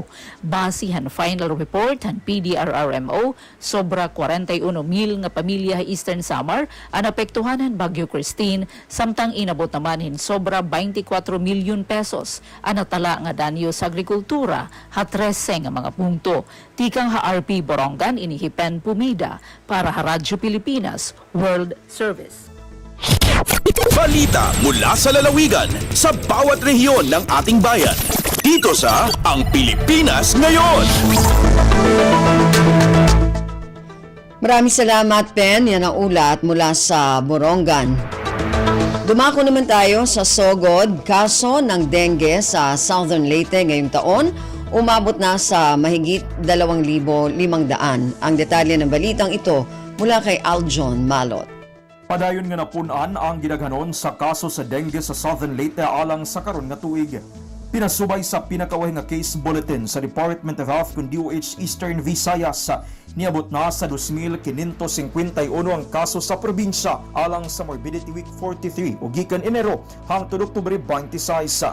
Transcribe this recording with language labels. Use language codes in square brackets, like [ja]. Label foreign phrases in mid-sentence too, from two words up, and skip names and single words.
[war] Base han [en] final report [war] han PDRRMO, sobra 41,000 nga pamilya ha Eastern Samar ang apektuhan han Bagyo Christine, samtang inabot naman hin sobra 24 milyon pesos ang natala nga danyo sa agrikultura ha 13 nga mga punto. Tikang ha RP Borongan inihipen Pumida para ha Radyo Pilipinas World Service. [tl] Balita mula sa lalawigan sa bawat rehiyon ng ating bayan. Dito sa Ang Pilipinas Ngayon. Maraming salamat, Pen. Yan ang ulat mula sa Borongan. Dumako naman tayo sa Sogod. Kaso ng dengue sa Southern Leyte ngayong taon, umabot na sa mahigit 2,500. Ang detalye ng balitang ito mula kay Aljon Malot. [ceb] Padayon nga napunan ang gidaghanon sa kaso sa dengue sa Southern Leyte alang sa karon nga tuig. Pinasubay sa pinakawahing nga [en] case bulletin [ceb] sa Department of Health kung DOH Eastern Visayas, niabot na sa 2,551 ang kaso sa probinsya alang sa Morbidity Week 43 o gikan Enero hangtod Oktubre 26.